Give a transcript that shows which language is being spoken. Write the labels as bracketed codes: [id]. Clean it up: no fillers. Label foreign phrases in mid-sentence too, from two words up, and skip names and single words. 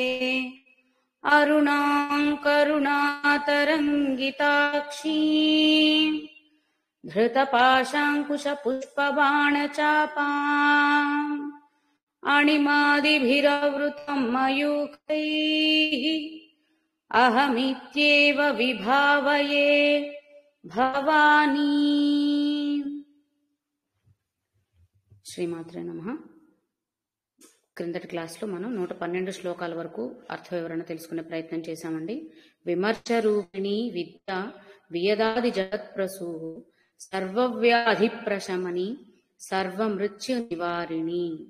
[sa] अरुणां करुणातरङ्गिताक्षीं धृतपाशाङ्कुशपुष्पबाणचापाम् अणिमादिभिरवृतं मयूखैः अहमित्येव विभावये भवानी। శ్రీమాత్రే నమః. [te] క్రిందటి క్లాస్లో మనం 112 శ్లోకాల వరకు అర్థ వివరణ తెలుసుకునే ప్రయత్నం చేశామండి. [sa] విమర్శ రూపిణి విద్య వియదాది జగత్ప్రసూ సర్వవ్యాధి ప్రశమని సర్వమృత్యు నివారిణి.